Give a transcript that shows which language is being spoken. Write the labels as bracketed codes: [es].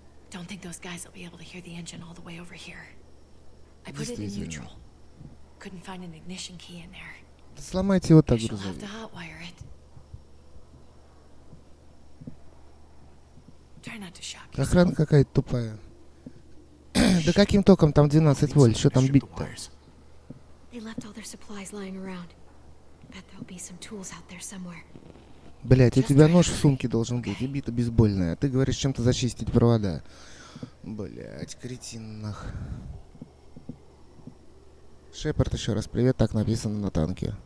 [en] Don't think those guys will be able to hear the engine all the way over here. I put it in neutral. Couldn't find an ignition key in there. [ru] Сломайте вот так [en] She'll have [ru] грузовик. [en] to hotwire it. Try not to shock yourself. [ru] Охрана какая-то тупая. Да каким током там 12 вольт? Что там бить-то? [en] They left all their supplies lying around. Bet there'll be some tools out there somewhere. [ru] Блять, у тебя нож в сумке должен быть и бита бейсбольная. Ты говоришь чем-то зачистить провода. Блять, кретин нах. Шепард, еще раз привет, так написано на танке.